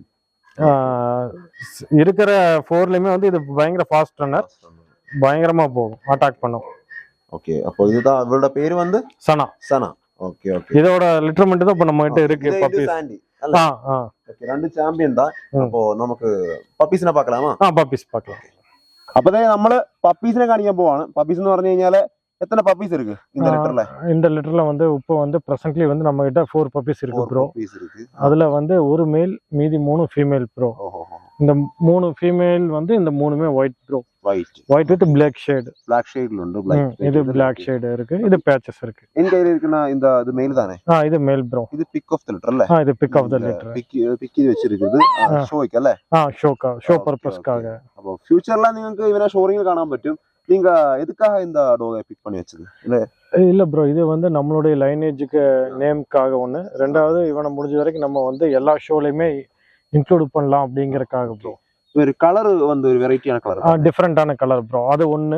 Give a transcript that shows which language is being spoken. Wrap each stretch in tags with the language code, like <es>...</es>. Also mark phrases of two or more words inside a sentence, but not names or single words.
<ta>இருக்கிற 4லயுமே வந்து இது பயங்கர ஃபாஸ்ட் ரன்னர், பயங்கரமா போகும், அட்டாக் பண்ணும். ஓகே, அப்போ இதுதான் அவரோட பேரு வந்து சனா. ஓகே ஓகே. இதோட லிட்டர்மெண்ட் தான் இப்ப நம்ம கிட்ட இருக்கு. பப்பீஸ் சாண்டி. ஓகே, ரெண்டு சாம்பியன் தான். அப்போ நமக்கு പപ്പീസിനെ பார்க்கலாமா? പപ്പീസ് பார்க்கலாம்.</ta> <ml>அப்பதான் നമ്മള് പപ്പീസിനെ കാണിക്കാൻ പോവാണ്. പപ്പീസ് എന്ന് പറഞ്ഞു കഴിഞ്ഞാല്</ml> <ta>எத்தனை பப்பீஸ் இருக்கு இந்த லிட்டர்ல? இந்த லிட்டர்ல வந்து இப்போ வந்து பிரசன்ட்லி வந்து நம்ம கிட்ட 4 பப்பீஸ் இருக்கு ப்ரோ. அதுல வந்து ஒரு மேல், மீதி 3 ஃபீமேல் ப்ரோ. இந்த 3 ஃபீமேல் வந்து இந்த 3மே</ta> <en>white bro. white with black shade. black shade</en> <ta>உண்டு. இது</ta> <en>black shade</en> <ta>இருக்கு, இது பேச்சஸ் இருக்கு. என் கையில இருக்குன்னா இந்த இது மேல் தானே? இது மேல் ப்ரோ.</ta> <en>இது pick of the litter இல்ல? இது pick of the litter.</en> <ta>பிக் வச்சிருக்குது ஷோய்க்கு അല്ലേ?</ta> <en>show purpose.</en> <ta>அப்போ ஃபியூச்சர்ல</ta> <ml>നിങ്ങൾക്ക് ഇവനെ ഷോറിംഗിൽ കാണാൻ പറ്റും.</ml> <ta>நீங்க எதுக்காக இந்த டாகை பிக் பண்ணி வச்சது? இல்ல ப்ரோ, இது வந்து நம்மளுடைய லைனேஜுக்கு நேம்க்காக ஒன்று. ரெண்டாவது இவனை முடிஞ்ச வரைக்கும் நம்ம வந்து எல்லா ஷோலையுமே இன்க்ளூட் பண்ணலாம் அப்படிங்கறக்காக ப்ரோ. ஒரு கலர் வந்து ஒரு வெரைட்டியான கலர், டிஃப்ரெண்டான கலர் ப்ரோ, அது ஒன்று.</ta>